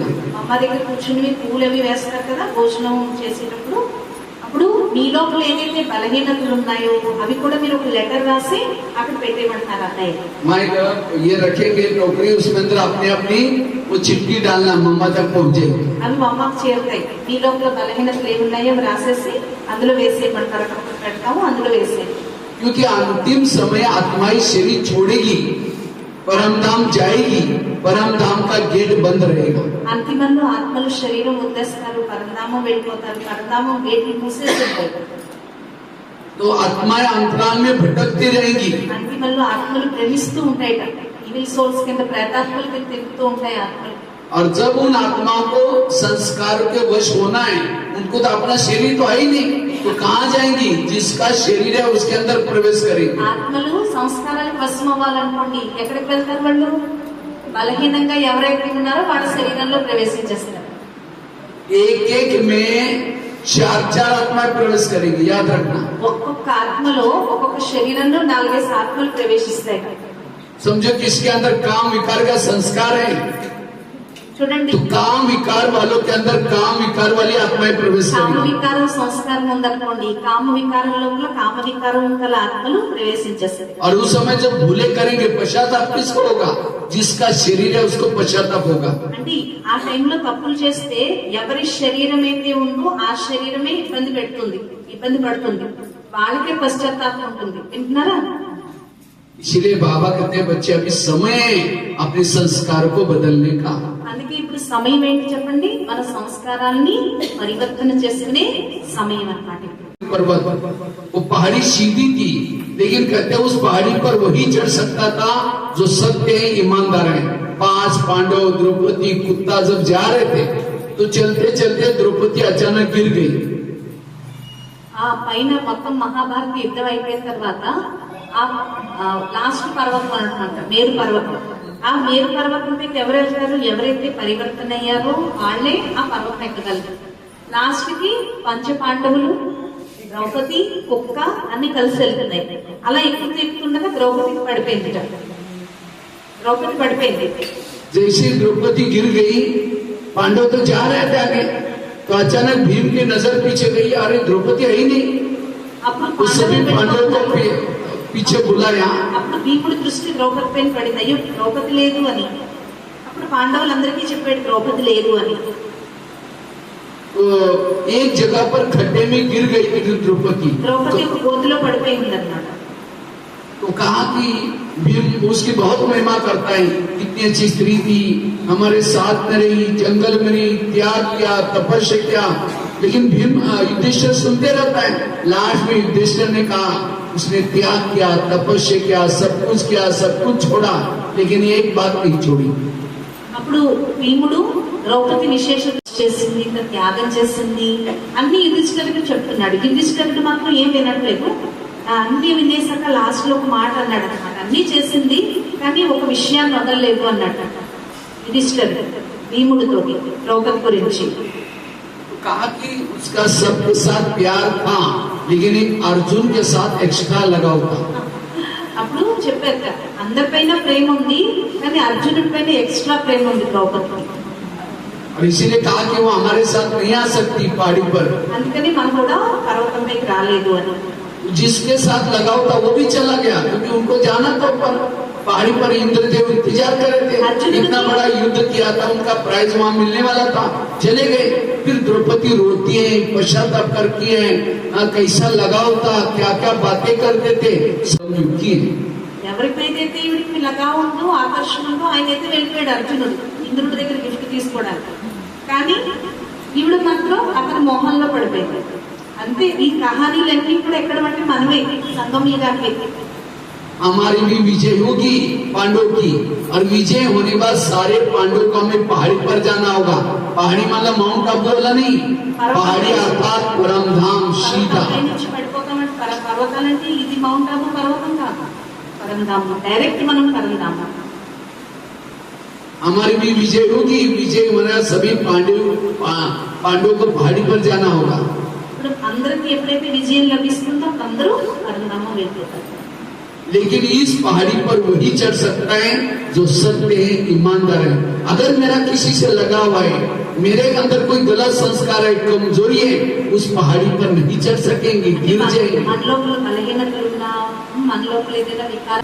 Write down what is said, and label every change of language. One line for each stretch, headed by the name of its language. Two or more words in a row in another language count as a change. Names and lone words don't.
Telugu: అమ్మ దగ్గర కూర్చుని పూలు అవి వేస్తారు కదా భోజనం చేసేటప్పుడు, అప్పుడు మీ లోపల ఏదైతే బలహీనతలు ఉన్నాయో అవి కూడా మీరు ఒక లెటర్ రాసి అక్కడ పెట్టేయమంటారు అన్నయ్య.
Hindi: माइक ये रखेंगे टोकरी, उसमें अंदर अपने अपनी वो चिट्ठी डालना, मम्मा तक पहुंचेगी।
Telugu: అవి మా అమ్మకి చేరుతాయి. మీ లోపల బలహీనతలు ఏమున్నాయో అవి రాసేసి అందులో వేసేయమంటారు, అక్కడ పెడతాము, అందులో వేసేయండి.
Hindi: क्योंकि अंतिम समय आत्माई शरीर छोड़ेगी, परमधाम जाएगी, परमधाम का गेट बंद रहेगा।
Telugu: అంతిమంలో ఆత్మలు శరీరం వదిలేస్తారు, పరంధామం వెళ్ళిపోతారు, పరంధామం గేట్లు మూసేసి ఉంటాయి.
Hindi: तो आत्माएं अंतराल में भटकती रहेंगी।
Telugu: అంతిమంలో ఆత్మలు భ్రమిస్తూ ఉంటాయట,
English: evil souls
Telugu: కింద ప్రేతాత్మలు కింద తిరుగుతూ ఉంటాయి ఆత్మలు.
Hindi: और जब उन आत्मा को संस्कार के वश होना है, उनको तो अपना शरीर तो है ही नहीं, तो कहाँ जाएंगी, जिसका शरीर है उसके अंदर प्रवेश करेंगे।
Telugu: ఆత్మలు సంస్కారాలకు వశం అవ్వాలనుకోండి, ఎక్కడికి వెళ్తారు వాళ్ళు, బలహీనంగా ఎవరైతే ఉన్నారో వాళ్ళ శరీరంలో ప్రవేశించేస్తారు.
Hindi: एक एक में चार चार आत्माएं प्रवेश करेंगी, याद रखना।
Telugu: ఒక్కొక్క ఆత్మలో ఒక్కొక్క శరీరంలో 4-5 ఆత్మలు ప్రవేశిస్తాయి.
Hindi: समझो किसके अंदर काम विकार का संस्कार है,
Telugu: చూడండి,
Hindi: तो काम विकार वालों के अंदर काम विकार वाली आत्माएं प्रवेश
Telugu: కామ
Hindi: करेंगी।
Telugu: వికారం సంస్కారం ఉందనుకోండి, కామ వికారం లోపల కామ వికారం గల ఆత్మలు ప్రవేశించేస్తాయి.
Hindi: और उस समय जब भूले करेंगे पश्चाताप किसको होगा, जिसका शरीर है उसको पश्चाताप होगा।
Telugu: అంటే ఆ టైంలో తప్పులు చేస్తే ఎవరి శరీరం అయితే ఉందో ఆ శరీరమే ఇబ్బంది పడుతుంది, వాళ్ళకే పశ్చాత్తాపం ఉంటుంది. వింటున్నారా?
Hindi: इसलिए बाबा कहते हैं बच्चे अभी समय है अपने संस्कार को बदलने का।
Telugu: అందుకే ఇప్పుడు సమయం ఏంటి చెప్పండి, మన సంస్కారాన్ని పరివర్తన చేసుకునే సమయం అన్నమాట.
Hindi: पर्वत वो पहाड़ी सीधी थी, लेकिन कहते हैं उस पहाड़ी पर वही चढ़ सकता था जो सत्य है, ईमानदार है। 5 पांडव, द्रौपदी, कुत्ता जब जा रहे थे तो चलते चलते द्रौपदी अचानक गिर गई।
Telugu: ఆ పైన మొత్తం మహాభారత యుద్ధం అయిపోయిన తర్వాత ఆ లాస్ట్ పర్వతం అంటున్నమాట, మేరు పర్వతం, ఆ మేరు పర్వతం పైకి ఎవరు వెళ్తారు? ఎవరైతే పరివర్తన అయ్యారో వాళ్ళే ఆ పర్వతం ఎక్కగలరు. లాస్ట్ కి పంచ పాండవులు, ద్రౌపది, కుక్క అన్ని కలిసి వెళ్తున్నాయి. అలా ఎక్కుతుండగా ద్రౌపదికి పడిపోయింది. ద్రౌపది పడిపోయింది.
Hindi: जैसे द्रौपदी गिर गई, पांडव तो जा रहे थे आगे, तो अचानक भीम की नजर पीछे गई, अरे द्रौपदी है ही नहीं।
Telugu: అప్పుడు
Hindi: उस सभी पांडवों को पीछे बुलाया।
Telugu: అప్పుడు భీముడి దృష్టి ద్రౌపది పైన పడింది. అయ్యో ద్రౌపది లేదు అని. అప్పుడు పాండవులందరికీ చెప్పాడు ద్రౌపది లేదు అని.
Hindi: तो एक जगह पर खड्डे में गिर गई थी द्रौपदी।
Telugu: ద్రౌపది ఒక గోతిలో పడిపోయింది అన్నమాట.
Hindi: तो कहा कि भीम उसकी बहुत महिमा करता है, कितनी अच्छी स्त्री थी, हमारे साथ में रही, जंगल में रही, त्याग किया, तपस्या किया। लेकिन भीम युधिष्ठिर सुनते रहता है। लास्ट में युधिष्ठिर ने कहा उसने त्याग किया, तपस्या किया, सब कुछ छोड़ा, लेकिन एक बात नहीं छोड़ी।
Telugu: అప్పుడు భీముడు ద్రౌపది విశేషత చేసింది, త్యాగం చేసింది అన్ని యుధిష్ఠిరుడికి చెప్తున్నాడు. యుధిష్ఠిరుడు మాత్రం ఏం వినట్లేదు. అన్ని వినేసాక లాస్ట్ లో ఒక మాట అన్నాడు అనమాట. అన్ని చేసింది కానీ ఒక విషయాన్ని వదలలేదు అన్నట్టు యుధిష్ఠిరుడు భీముడితో ద్రౌపది గురించి.
Hindi: कहा कि उसका सबके साथ प्यार था, लेकिन एक अर्जुन के साथ एक्स्ट्रा लगा हुआ।
Telugu: అప్పుడు చెప్పారు కదా, అందరిపైన ప్రేమ ఉంది కానీ అర్జునుడి పైన ఎక్స్ట్రా ప్రేమ ఉంది ద్రౌపది.
Hindi: और इसीलिए कहा कि वो हमारे साथ नहीं आ सकती पहाड़ी पर।
Telugu: అందుకని మనం కూడా పర్వతం పైకి రాలేదు అని.
Hindi: जिसके साथ लगा था वो भी चला गया, क्योंकि उनको जाना था ऊपर पहाड़ी पर। इंद्रदेव इंतजार कर रहे थे, इतना बड़ा युद्ध किया था, उनका प्राइज वहां मिलने वाला था, चले गए। फिर द्रौपदी रोती है, पश्चाताप करती है, कैसा लगाव था, क्या क्या बातें करते थे, सब युक्ति है।
Telugu: ఎవరికైతే ఈవిడికి లగా ఉందో ఆకర్షణ ఉందో ఆయన అయితే వెళ్ళిపోయాడు అర్జునుడు ఇంద్రుడి దగ్గర గిఫ్ట్ తీసుకోవడానికి. కానీ ఈవిడ మాత్రం అతని మోహంలో పడిపోయింది. అంతే. ఈ కహానీలన్నీ కూడా ఎక్కడ పట్టి మనమే సంఘం మీద.
Hindi: हमारी भी विजय होगी पांडव की, और विजय होने के बाद सारे पांडव को हमें पहाड़ी पर जाना होगा। पहाड़ी मतलब माउंट आबू वाला नहीं, पहाड़ी अर्थात परम धाम सीधा।
Telugu: నుంచి పడిపోతామంటే పర్వతాలంటే ఇది మౌంట్ ఆబు పర్వతం కాదు, పరంధాము. డైరెక్ట్ మనం పరంధాము.
Hindi: हमारी भी विजय होगी। विजय होना सभी पांडवों को पहाड़ी पर जाना होगा।
Telugu: ఇప్పుడు అందరికి ఎప్పుడైతే విజయం లభిస్తుందో అందరూ పరంధామం వెళ్ళిపోతారు.
Hindi: लेकिन इस पहाड़ी पर वही चढ़ सकता है जो सत्य है, ईमानदार है। अगर मेरा किसी से लगा हुआ है, मेरे अंदर कोई गलत संस्कार है, कमजोरी है, उस पहाड़ी पर नहीं चढ़ सकेंगे, गिर जाएंगे।
Telugu: మన లోపల బలహీనతలున్నా, మన లోపల ఏదైనా వికారం.